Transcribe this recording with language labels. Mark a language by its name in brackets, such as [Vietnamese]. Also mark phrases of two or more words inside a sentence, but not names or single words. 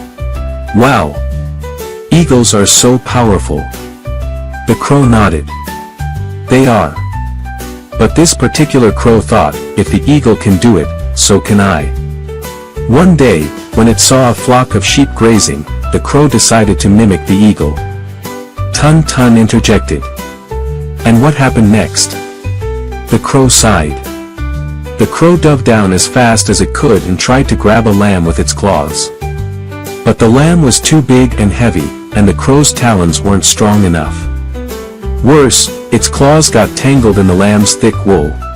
[English] "Wow! Eagles are so powerful." The crow nodded. "They are. But this particular crow thought, if the eagle can do it, so can I." One day, when it saw a flock of sheep grazing, the crow decided to mimic the eagle. Tun Tun interjected. "And what happened next?" The crow sighed. The crow dove down as fast as it could and tried to grab a lamb with its claws. But the lamb was too big and heavy, and the crow's talons weren't strong enough. Worse, its claws got tangled in the lamb's thick wool.